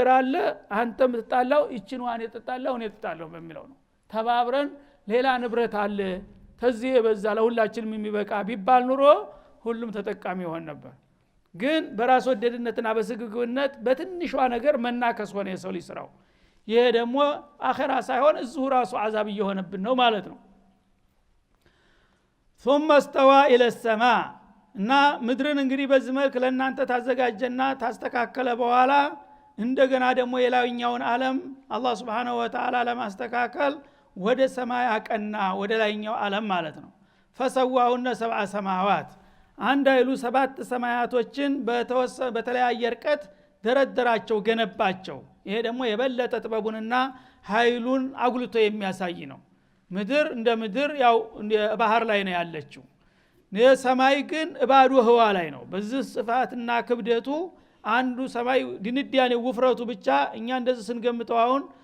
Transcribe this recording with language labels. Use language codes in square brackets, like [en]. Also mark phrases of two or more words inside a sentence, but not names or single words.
[am] አለ። አንተም ተጣላው እቺን ዋን የተጣላው እኔ ተጣላው በሚለው ነው። ተባብረን ሌላ ንብረት አለ ተዚህ የበዛ ለሁላችንም የሚበቃ ቢባል ኑሮ ሁሉም ተጠቃሚ ይሆን ነበር። ግን በራስ ወደድነትና በስግብግብነት በትንሿ ነገር መናከስ ሆነ የሰው ልጅ ስራው። ይሄ ደግሞ አኺራ ሳይሆን እዚሁ ራሱ አዛብ እየሆነብን ነው ማለት ነው። [ar] ثم استوى الى السماء [am] እና ምድርን እንግዲህ በዚህ መልክ ለእናንተ ታዘጋጀና ታስተካከለ በኋላ እንደገና ደግሞ የላይኛውን ዓለም አላህ [ar] سبحانه وتعالى [am] ለማስተካከል ወደ ሰማይ አቀና፣ ወደ ላይኛው ዓለም ማለት ነው። [ar] فسواهن سبع [am] سماوات አንድ አይሉ 7 ሰማያቶችን በተለያየ ርቀት ደረደራቸው ገነባቸው። ይሄ ደግሞ የበለጠ ጥበቡንና ኃይሉን አጉልቶ የሚያሳይ ነው። ምድር እንደ ምድር ያው ባህር ላይ ነው ያለችው። ሰማይ ግን ባዶ ህዋ ላይ ነው። በዚህ ስፋትና ክብደቱ አንዱ ሰማይ ድንዳኔ ውፍረቱ ብቻ እኛ እንደዚህ ስንገምተው አሁን